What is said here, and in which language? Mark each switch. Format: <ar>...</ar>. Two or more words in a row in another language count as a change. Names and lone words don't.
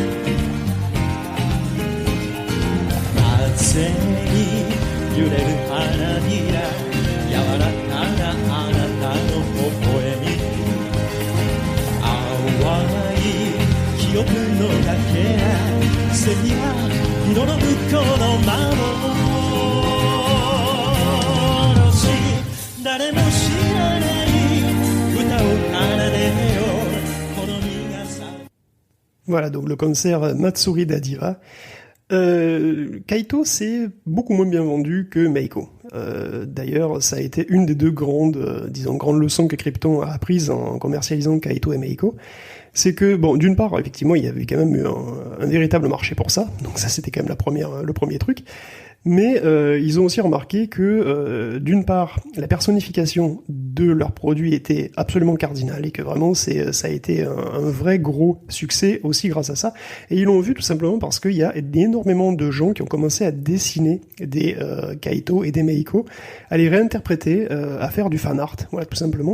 <ja>風に揺れる花びら柔らかなあなたの微笑み淡い記憶のかけら素敵な色の向こうの幻誰も知らない歌を奏でよこの身がさ</ja> <fr>Voilà, donc le concert Matsuri d'Adira. Kaito s'est beaucoup moins bien vendu que Meiko. D'ailleurs, ça a été une des deux grandes leçons que Crypton a apprises en commercialisant Kaito et Meiko. C'est que, bon, d'une part, effectivement, il y avait quand même eu un véritable marché pour ça, donc ça c'était quand même le premier truc, mais ils ont aussi remarqué que, d'une part, la personnification de leurs produits était absolument cardinale, et que vraiment ça a été un vrai gros succès aussi grâce à ça, et ils l'ont vu tout simplement parce qu'il y a énormément de gens qui ont commencé à dessiner des Kaito et des Meiko, à les réinterpréter, à faire du fan art, voilà, tout simplement.</fr>